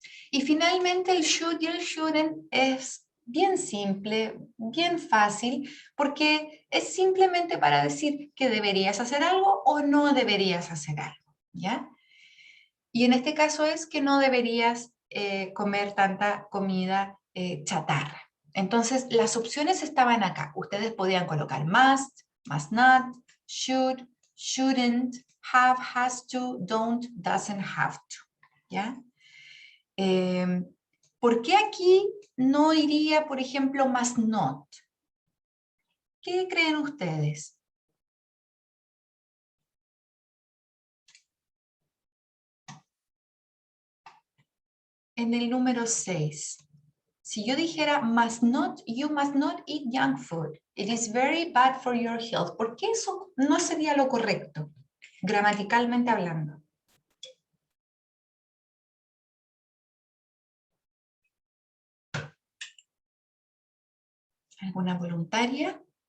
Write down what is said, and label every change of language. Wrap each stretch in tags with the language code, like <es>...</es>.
<es>Y finalmente el should y el shouldn't es bien simple, bien fácil, porque es simplemente para decir que deberías hacer algo o no deberías hacer algo, ¿ya? Y en este caso es que no deberías comer tanta comida chatarra. Entonces, las opciones estaban acá. Ustedes podían colocar must, must not, should, shouldn't, have, has to, don't, doesn't have to. ¿Ya? ¿Por qué aquí no iría, por ejemplo, must not? ¿Qué creen ustedes? En el número 6. Si yo dijera</es> <en>you must not eat junk food. It is very bad for your health.</en> <es>¿Por qué eso no sería lo correcto, gramaticalmente hablando? ¿Alguna voluntaria?</es>